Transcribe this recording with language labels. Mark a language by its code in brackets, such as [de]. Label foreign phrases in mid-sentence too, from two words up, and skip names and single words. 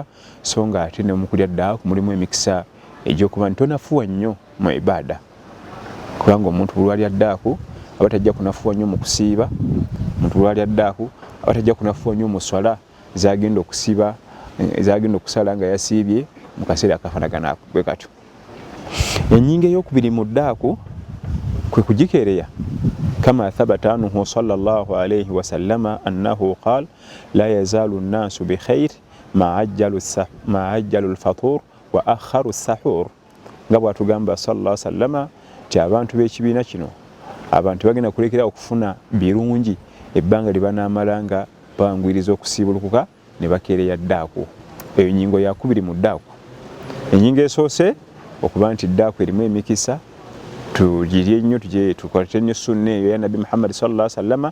[lg] So nga ate ne mu kulya ddaaku mulimu emikisa egy'okuba nti tonafuwa nnyo mu ibaada, kubanga omuntu bwe lwalya ddaaku aba tajja kunafuwa nnyo mu kusiiba, omuntu lwalya ddaaku aba tajja kunafuwa nnyo mu swala zagenda okusiba, zagenda okusala nga yasiibye mu kaseera akafaanagana bwe katyo. Ennyingo ey'okubiri mu ddaaku kwe kugikeereya, [ar] كما ثبت عنه صلى الله عليه وسلم أنه قال لا يزال الناس بخير ما عجلوا الفطر وأخروا السحور, [lg] nga bw'atugamba [ar] صلى الله عليه وسلم [lg] ti abantu b'ekibiina kino abantu bagenda kulekera okufuna birungi ebbanga lye banaamala nga bangwiriza okusiibulukuka ne bakeereya ddaaku. Eyo nnyingo yakubiri mu ddaaku. Ennyingo esoose okuba nti ddaaku erimu emikisa, tugirye nnyo, tukwate nnyo sunna eyo ya Nabbi Muhammad [ar] صلى الله عليه وسلم.